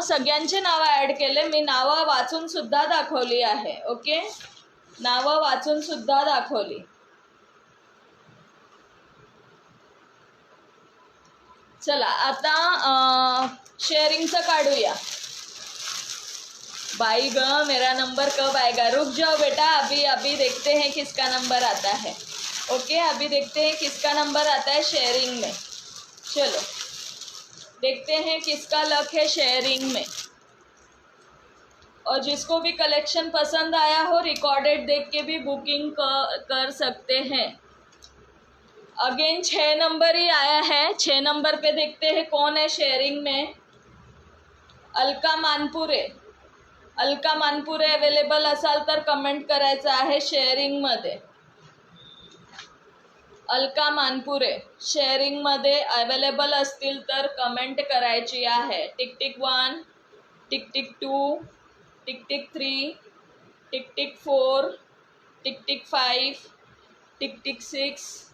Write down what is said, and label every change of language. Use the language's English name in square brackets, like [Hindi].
[Marathi] सगळ्यांचे नावं ॲड केले मी. नावं वाचून सुद्धा दाखवली आहे. ओके, नावं वाचून सुद्धा दाखवली. चला आता शेअरिंगचं काढूया. [Hindi] भाई ग मेरा नंबर कब आएगा? रुक जाओ बेटा, अभी अभी देखते हैं किसका नंबर आता है. ओके, अभी देखते हैं किसका नंबर आता है शेयरिंग में. चलो देखते हैं किसका लक है शेयरिंग में. और जिसको भी कलेक्शन पसंद आया हो रिकॉर्डेड देख के भी बुकिंग कर सकते हैं. अगेन 6 नंबर ही आया है. 6 नंबर पे देखते हैं कौन है शेयरिंग में. अलका मानपुरे. [Marathi] अलका मानपुरे अवेलेबल असाल तर कमेंट करायचं आहे शेअरिंगमध्ये. अलका मानपुरे शेअरिंगमध्ये अवेलेबल असतील तर कमेंट करायची आहे. Tick tick 1, tick tick 2, tick tick 3, tick tick 4, tick tick 5, tick tick 6.